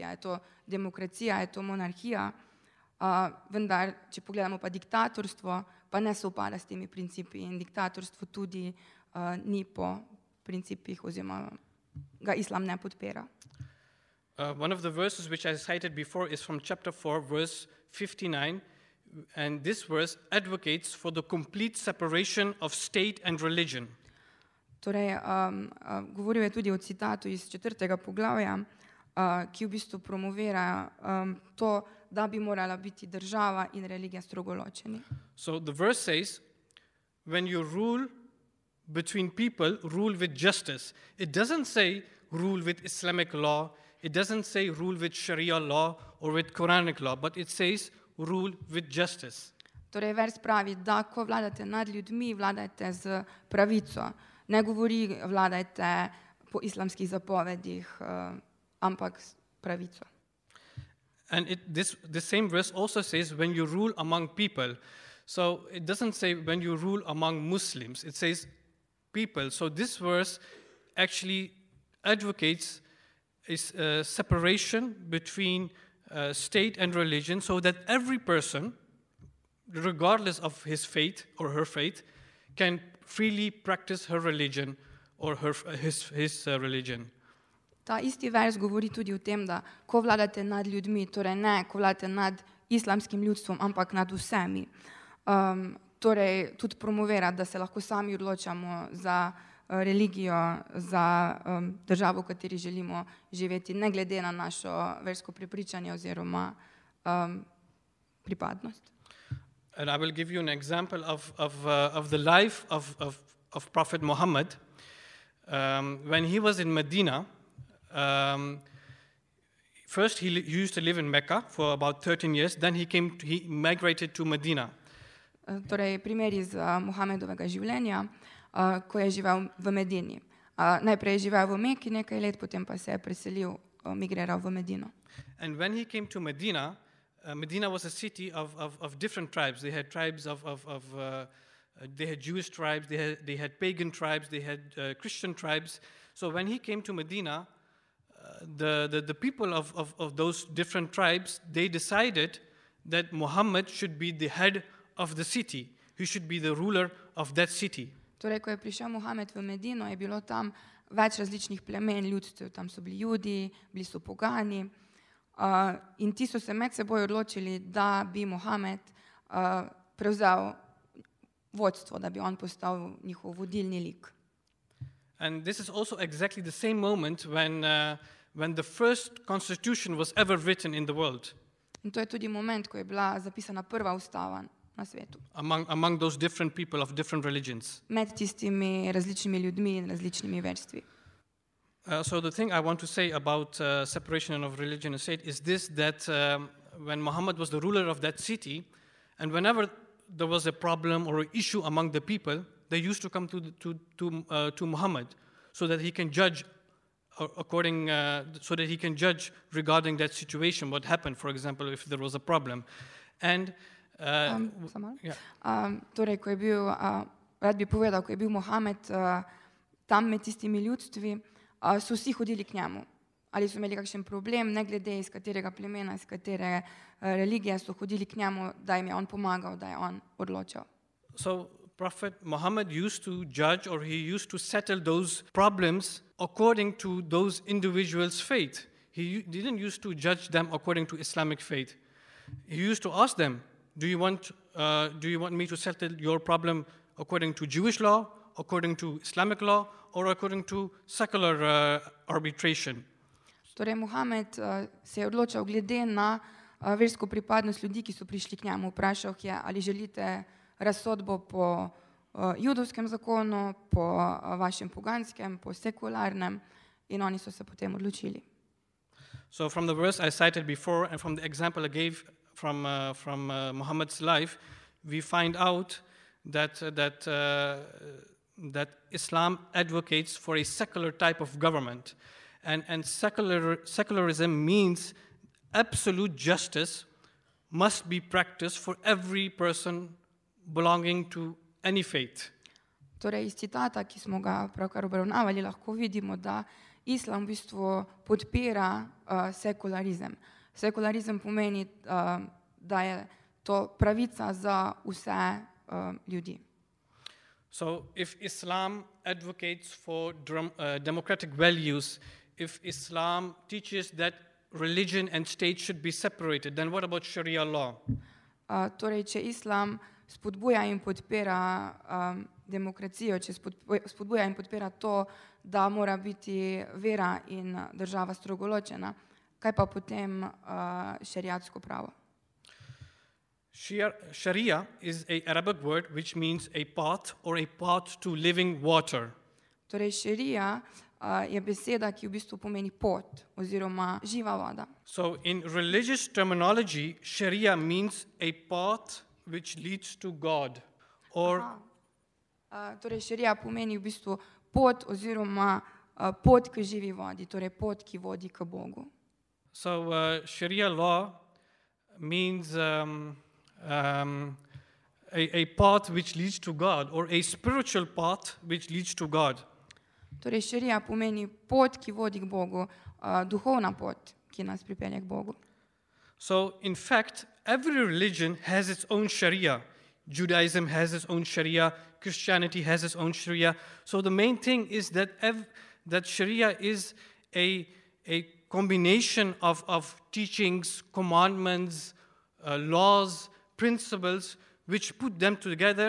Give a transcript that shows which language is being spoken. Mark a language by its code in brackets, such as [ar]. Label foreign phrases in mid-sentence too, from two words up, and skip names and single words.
[sl] Je to demokracija, je to monarhija, vendar, če pogledamo pa diktatorstvo, pa ne sovpada s temi principi in diktatorstvo tudi ni po principih oziroma ga Islam ne podpira. [en] One of the verses which I cited before is from chapter 4, verse 59, and this verse advocates for the complete separation of state and religion. [sl] Torej, govoril je tudi o citatu iz 4. poglavja, ki v bistvu promovira to, da bi morala biti država in religija strogo ločeni. [en] So the verse says, when you rule between people, rule with justice. It doesn't say rule with Islamic law, it doesn't say rule with Sharia law or with Quranic law, but it says rule with justice. [sl] Torej, vers pravi, da ko vladate nad ljudmi, vladajte z pravico. Ne govori, vladajte po islamskih zapovedih, ampak s pravico. [en] And this same verse also says when you rule among people. So it doesn't say when you rule among Muslims, it says people. So this verse actually advocates a separation between state and religion so that every person, regardless of his faith or her faith, can freely practice her religion or his religion. [sl] Ta isti vers govori tudi o tem, da ko vladate nad ljudmi, torej ne ko vladate nad islamskim ljudstvom, ampak nad vsemi. Torej tudi promovira, da se lahko sami odločamo za religijo, za državo, v kateri želimo živeti, ne glede na našo versko prepričanje oziroma pripadnost. [en] And I will give you an example of the life of Prophet Muhammad. When he was in Medina, first he used to live in Mecca for about 13 years, then he migrated to Medina. [sl] Torej, primer iz Mohamedovega življenja, ko je živel v Medini. Najprej je živel v Meki nekaj let, potem pa se je preselil, migriral v Medino. [en] And when he came to Medina, Medina was a city of different tribes. They had tribes they had Jewish tribes, they had pagan tribes, they had Christian tribes. So when he came to Medina, the people of those different tribes, they decided that Muhammad should be the head of the city. He should be the ruler of that city. [sl] Torej, ko je prišel Mohamed v Medino, je bilo tam več različnih plemen, ljudstev. Tam so bili Judi, bili so pogani. In ti so se med seboj odločili, da bi Mohamed prevzel vodstvo, da bi on postal njihov vodilni lik. [en] And this is also exactly the same moment when the first constitution was ever written in the world. [sl] In to je tudi moment, ko je bila zapisana prva ustava na svetu. [en] Among those different people of different religions. [sl] Med tistimi različnimi ljudmi in različnimi verstvi. [en] So the thing I want to say about separation of religion and state is this, that when Muhammad was the ruler of that city, and whenever there was a problem or an issue among the people, they used to come to Muhammad so that he can judge so that he can judge regarding that situation, what happened, for example, if there was a problem. And [sl] Torej, ko je bil, rad bi povedal, ko je bil Mohamed tam med tistimi ljudstvi, so vsi hodili k njemu. Ali so imeli kakšen problem, ne glede iz katerega plemena, iz katere religije, so hodili k njemu, da jim je on pomagal, da je on odločal. [en] So Prophet Muhammad used to judge, or he used to settle those problems according to those individuals' faith. He didn't used to judge them according to Islamic faith. He used to ask them, do you want me to settle your problem according to Jewish law, according to Islamic law, or according to secular arbitration? [sl] Torej, Mohamed se je odločal glede na versko pripadnost ljudi, ki so prišli k njemu. Vprašal je, ali želite razsodbo po judovskem zakonu, po vašem poganskem, po sekularnem, in oni so se potem odločili. [en] So from the verse I cited before and from the example I gave from Muhammad's life, we find out that Islam advocates for a secular type of government. And secularism means absolute justice must be practiced for every person belonging to any faith. [sl] Torej, iz citata, ki smo ga pravkar obravnavali, lahko vidimo, da islam v bistvu podpira sekularizem. Sekularizem pomeni, da je to pravica za vse ljudi. [en] So if Islam advocates for democratic values, if Islam teaches that religion and state should be separated, then what about Sharia law? [sl] Torej, če islam spodbuja in podpira demokracijo, če spodbuja in podpira to, da mora biti vera in država strogo ločena, kaj pa potem šeriatsko pravo? [en] Sharia is an Arabic word which means a path or a path to living water. [sl] Torej, šerija je beseda, ki v bistvu pomeni pot oziroma živa voda. [en] So in religious terminology, Sharia means a path which leads to God. Or [sl] Torej, šerija pomeni v bistvu pot oziroma pot k živi vodi, torej pot, ki vodi k Bogu. [en] So Sharia law means a path which leads to God, or a spiritual path which leads to God. [sl] Torej, šerija pomeni pot, ki vodi k Bogu, duhovna pot, ki nas pripelje k Bogu. [en] So, in fact, every religion has its own Sharia. Judaism has its own Sharia. Christianity has its own Sharia. So the main thing is that Sharia is a combination of teachings, commandments, laws, principles, which put them together.